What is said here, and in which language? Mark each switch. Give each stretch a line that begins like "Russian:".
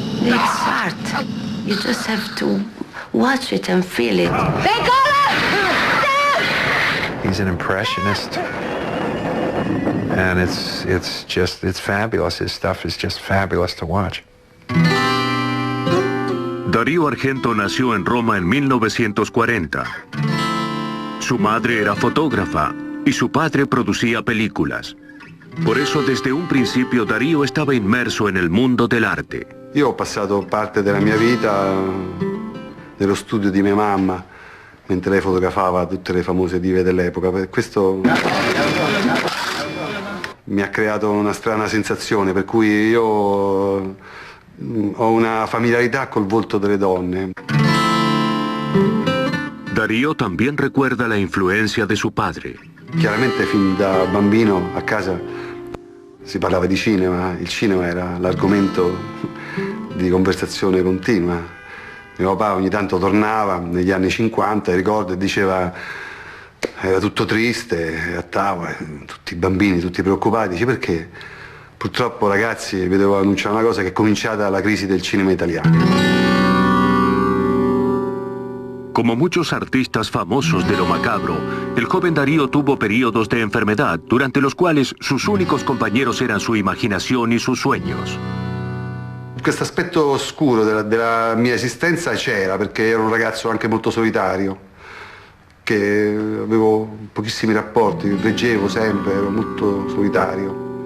English: It's art. You just have to watch it and feel it. He's an impressionist. And it's fabulous. His stuff is just fabulous to watch.
Spanish: Dario Argento nació en Roma en 1940. Su madre era fotógrafa y su padre producía películas. Por eso desde un principio Dario estaba inmerso en el mundo del arte.
Italian: Io ho passato parte della mia vita nello studio di mia mamma mentre lei fotografava tutte le famose dive dell'epoca. Per questo mi ha creato una strana sensazione, per cui io ho una familiarità col volto delle donne.
Spanish: Dario también recuerda la influencia de su padre.
Italian: Chiaramente fin da bambino a casa si parlava di cinema, il cinema era l'argomento di conversazione continua. Mio papà ogni tanto tornava negli anni 50, ricordo, e diceva era tutto triste a tavola, tutti i bambini, tutti preoccupati. Dice perché? Purtroppo ragazzi, vi devo annunciare una cosa, che è cominciata la crisi del cinema italiano.
Spanish: Como muchos artistas famosos de lo macabro, el joven Darío tuvo periodos de enfermedad durante los quali sus únicos compañeros eran su imaginazione y sus sueños.
Italian: Questo aspetto oscuro della mia esistenza c'era, perché ero un ragazzo anche molto solitario, che avevo pochissimi rapporti, leggevo sempre, ero molto solitario.